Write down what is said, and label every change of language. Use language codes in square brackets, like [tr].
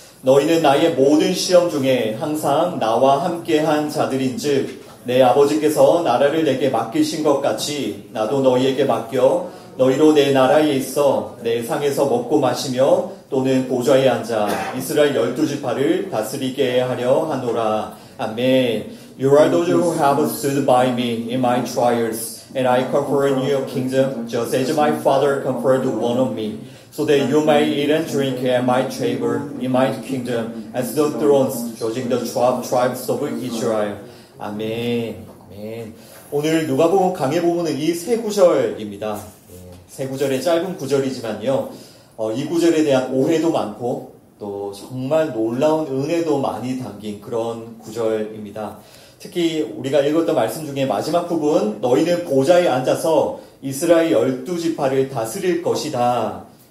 [ko] 너희는 나의 모든 시험 중에 항상 나와 함께한 자들인즉 내 아버지께서 나라를 내게 맡기신 것 같이 나도 너희에게 맡겨 너희로 내 나라에 있어 내 상에서 먹고 마시며 또는 보좌에 앉아 이스라엘 12지파를 다스리게 하려 하노라. 아멘. [en] You are those who have stood by me in my trials, and I confer in you a kingdom, just as my Father conferred one on me, so that you may eat and drink at my table in my kingdom, as the thrones judging the 12 tribes of Israel. [ko] 아멘. 아멘. 오늘 누가복음 강해 보면은 이 세 구절입니다. 세 구절의 짧은 구절이지만요, 이 구절에 대한 오해도 많고 또 정말 놀라운 은혜도 많이 담긴 그런 구절입니다. 특히 우리가 읽었던 말씀 중에 마지막 부분, 너희는 보좌에 앉아서 이스라엘 12지파를 다스릴 것이다.